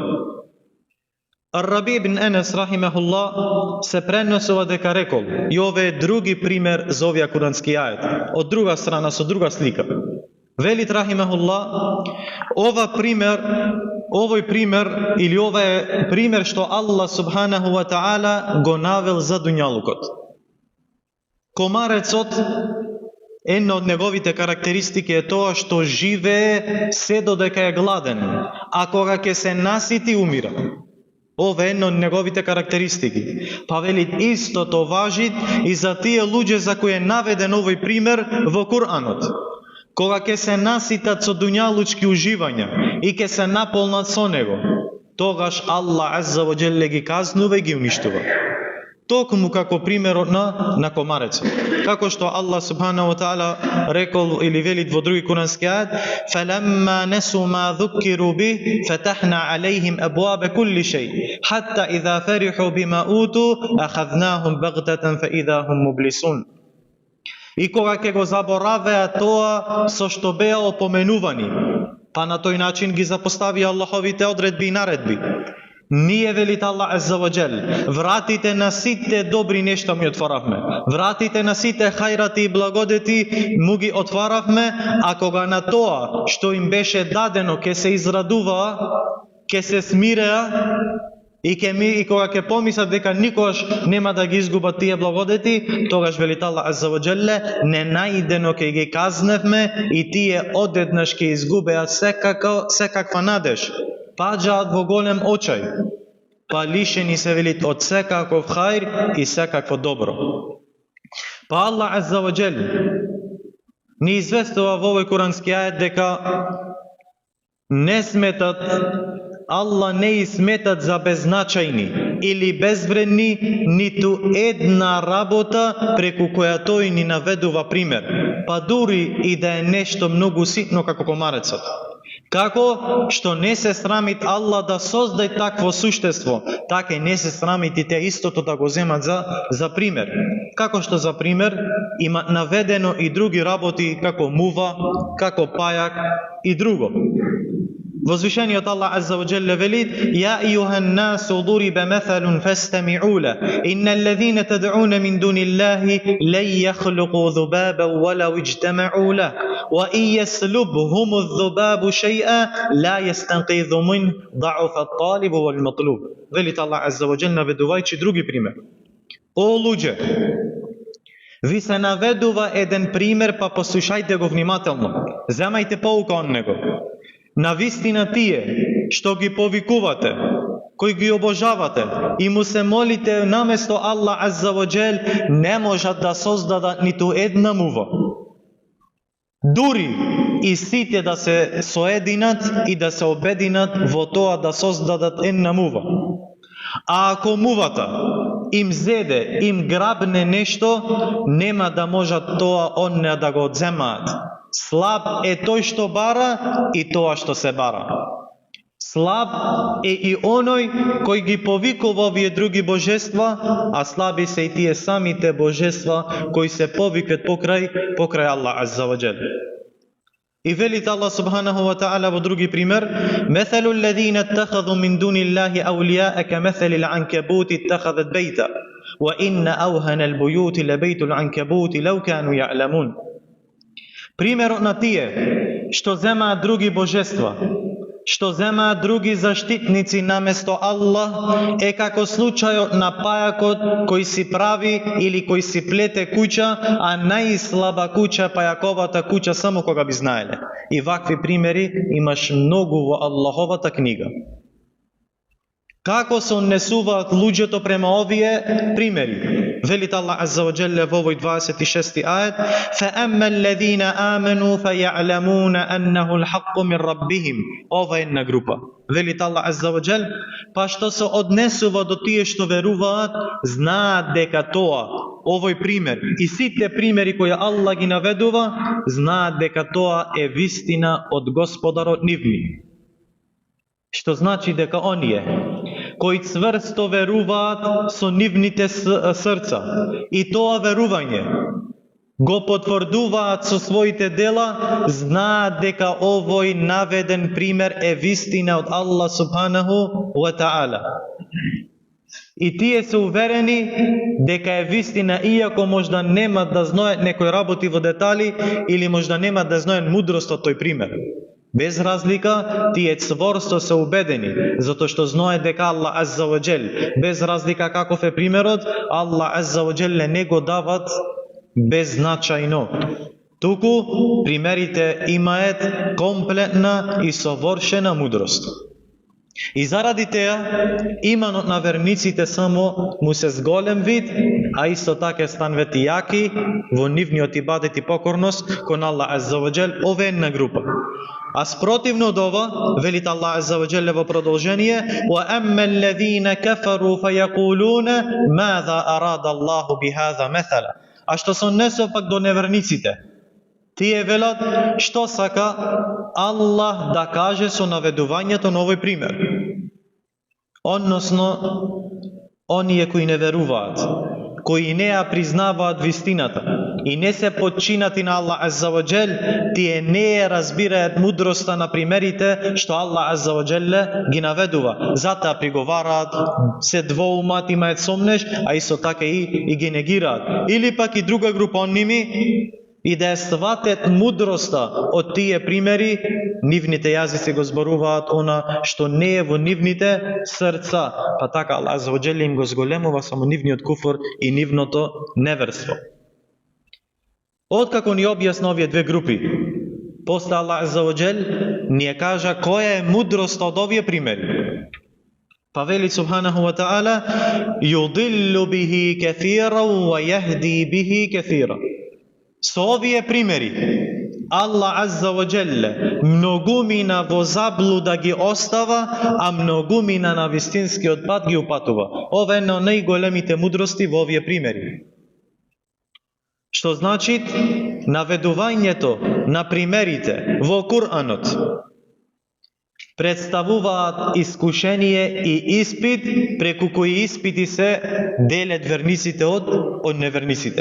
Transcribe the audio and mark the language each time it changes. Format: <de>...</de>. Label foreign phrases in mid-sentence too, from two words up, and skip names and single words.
<mk>Ар-Раби ибн Енес рахимахуллах се пренесува дека рекол, и ове е други пример за овие курански ајет, од друга страна, со друга слика. Велит рахимахуллах: овој пример или ова е пример што Аллах</mk> <ar>سبحانه وتعالى</ar> <mk>го навел за дуњалукот. Комарецот, една од неговите карактеристики е тоа што живее се додека е гладен, а кога ќе се насити умира. Ова е една од неговите карактеристики. Па велит истото важи и за тие луѓе за кои е наведен овој пример во Куранот. Кога ќе се наситат со дуњалучки уживања и ќе се наполнат со него, тогаш Аллах</mk> <ar>عز وجل</ar> <mk>ги казнува и ги уништува. Токму како примерот на комарецот. Како што Аллах</mk> <ar>سبحانه وتعالى</ar> <mk>рекол или вели во други курански ајат:</mk> <ar>"فلما نسوا ما ذكروا به فتحنا عليهم أبواب كل شيء حتى إذا فرحوا بما أوتوا أخذناهم بغتة فإذا هم مبلسون."</ar> <mk>И кога ќе го заборавеа тоа со што беа опоменувани, па на тој начин ги запостави Аллаховите одредби и наредби. Ние, велит Аллах</mk> <ar>عز وجل,</ar> <mk>вратите на сите добри нешта ми отворавме. Вратите на сите хајрати и благодети му ги отваравме, а кога на тоа што им беше дадено ке се израдува, ке се смиреа и кога ќе помислат дека никогаш нема да ги изгубат тие благодети, тогаш велит Аллах</mk> <ar>عز وجل,</ar> <mk>ненаидено ќе ги казневме и тие одеднаш ќе изгубеат секаква надеж. Паѓаат во голем очај, па лишени се, велит, од секаков хајр и секакво добро. Па Аллах</mk> <ar>عز وجل</ar> <mk>ни известува во овој курански ајет дека не сметат, Аллах не и сметат за беззначајни или безвредни ниту една работа преку која тој ни наведува пример, па дури и да е нешто многу ситно како комарецот. Како што не се срамит Аллах да создаде такво суштество, така и не се срамит и те истото да го земат за пример. Како што за пример има наведено и други работи како мува, како пајак и друго. Возвишениот Аллах</mk> <ar>عز وجل велит: "يا أيها الناس ضرب مثل فاستمعوا له إن الذين تدعون من دون الله لن يخلقوا ذُبابًا ولو اجتمعوا له وإن يسلبهم الذباب شيئا لا يستنقذ منه ضعف الطالب والمطلوب."</ar> <mk>Велит Аллах</mk> <ar>عز وجل</ar> <mk>наведувајќи други пример. О луѓе, ви се наведува еден пример, па послушајте го внимателно. Земајте поука од него. Навистина тие што ги повикувате, кои ги обожавате и му се молите наместо Аллах</mk> <ar>عز وجل,</ar> <mk>не можат да создадат ниту една мува. Дури и сите да се соединат и да се обединат во тоа да создадат една мува. А ако мувата им зеде, им грабне нешто, нема да можат тоа онне да го одземаат. Слаб е тој што бара и тоа што се бара. Слаб е и оној кој ги повикува овие други божества, а слаби се и тие самите божества кои се повикат покрај Аллах</mk> <ar>عز وجل.</ar> <mk>И велит Аллах</mk> <ar>سبحانه وتعالى</ar> <mk>во други пример:</mk> <ar>"مثل الذين اتخذوا من دون الله أولياء كمثل العنكبوت اتخذت بيتا وإن أوهن البيوت لبيت العنكبوت لو كانوا يعلمون."</ar> <mk>Примерот на тие што земаат други божества, што земаат други заштитници наместо Аллах, е како случајот на пајакот кој си прави или кој си плете куќа, а најслаба куќа, пајаковата куќа, само кога би знаеле. И вакви примери имаш многу во Аллаховата книга. Како се однесуваат луѓето према овие примери? Велит Аллах</mk> <ar>عز وجل</ar> <mk>во овој 26 ајет:</mk> <ar>"فأما الذين آمنوا فيعلمون أنه الحق من ربهم."</ar> <mk>Ова е една група. Велит Аллах</mk> <ar>عز وجل,</ar> <mk>па што се однесува до тие што веруваат, знаат дека тоа, овој пример и сите примери кои Аллах ги наведува, знаат дека тоа е вистина од Господарот нивни. Што значи дека оние кои цврсто веруваат со нивните срца и тоа верување го потврдуваат со своите дела, знаат дека овој наведен пример е вистина од Аллах</mk> <ar>سبحانه وتعالى.</ar> <mk>И тие се уверени дека е вистина, иако можда нема да знаат некои работи во детали или можда нема да знаат мудрост од тој пример. Без разлика, тие цворсто се убедени, затоа што знае дека Аллах</mk> <ar>عز وجل,</ar> <mk>без разлика каков е примерот, Аллах</mk> <ar>عز وجل</ar> <mk>не го дават беззначајно. Туку примерите имаат комплетна и совршена мудрост. И заради теа, иманот на верниците само му се зголем вид, а исто така станвет и јаки во нивниот ибадет и покорност кон Аллах</mk> <ar>عز وجل.</ar> <mk>Ова е една група. А спротивно од ова, велит Аллах</mk> <ar>عز وجل</ar> <mk>во продолжение:</mk> <ar>"وأما الذين كفروا فيقولون ماذا أراد الله بهذا مثلا."</ar> <mk>А што се однесува пак до неверниците, тие велат што сака Аллах да каже со наведувањето на овој пример. Односно, оние кои не веруваат, кои не ја признаваат вистината и не се подчинати на Аллах</mk> <ar>عز وجل,</ar> <mk>тие не ја разбираат мудроста на примерите што Аллах</mk> <ar>عز وجل</ar> <mk>ги наведува. Затоа приговараат, се двоумат, имаат сомнеш, а исто така и ги негираат. Или пак и друга група оними, и да ја сватат мудроста од тие примери, нивните јазици го зборуваат она што не е во нивните срца, па така Аллах</mk> <ar>عز وجل</ar> <mk>им го зголемува само нивниот куфр и нивното неверство. Откако ни објасна овие две групи, после Аллах</mk> <ar>عز وجل</ar> <mk>ни ја кажа која е мудроста од овие примери. Па вели</mk> <ar>سبحانه وتعالى: "يضل به كافرا ويهدي به كافرا."</ar> <mk>Со овие примери Аллах</mk> <ar>عز وجل</ar> <mk>многумина во заблуда ги остава, а многумина на вистинскиот пат ги упатува. Ова е една од најголемите мудрости во овие примери. Што значи наведувањето на примерите во Куранот представуваат искушение и испит, преку кои испити се делат верниците од неверниците.</mk>